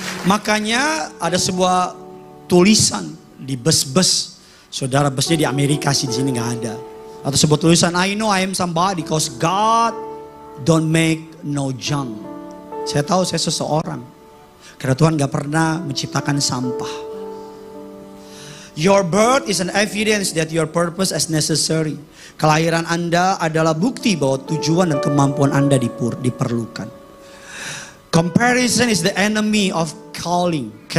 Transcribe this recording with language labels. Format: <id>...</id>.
<id>Makanya ada sebuah tulisan di bus-bus. Saudara, busnya di Amerika sih, di sini nggak ada. Atau sebuah tulisan,</id> <en>I know I am somebody because God don't make no junk.</en> <id>Saya tahu saya seseorang. Karena Tuhan gak pernah menciptakan sampah.</id> <en>Your birth is an evidence that your purpose is necessary.</en> <id>Kelahiran Anda adalah bukti bahwa tujuan dan kemampuan Anda diperlukan.</id> <en>Comparison is the enemy of calling.</en>